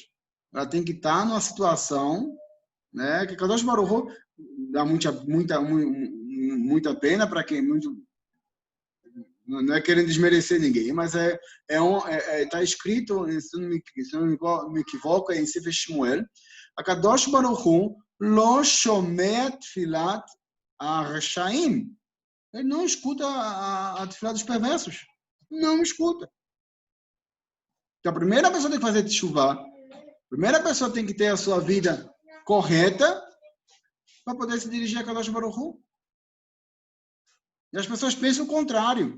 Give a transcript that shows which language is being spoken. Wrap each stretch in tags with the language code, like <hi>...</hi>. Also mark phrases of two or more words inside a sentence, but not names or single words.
<pt>Ela tem que estar numa situação, né, que Kadosh Baruch Hu dá muita pena para quem não é querendo desmerecer ninguém, mas está escrito, se eu não me equivoco,</pt> <he>em Sefer Shmuel, a קדוש ברוך הוא לא שומע תפילת הרשעים.</he> <pt>Ele não escuta a tefilá dos perversos. Não escuta. Então, a primeira pessoa tem que fazer teshuvah. A primeira pessoa tem que ter a sua vida correta para poder se dirigir a Kadosh Baruch Hu. E as pessoas pensam o contrário.</pt>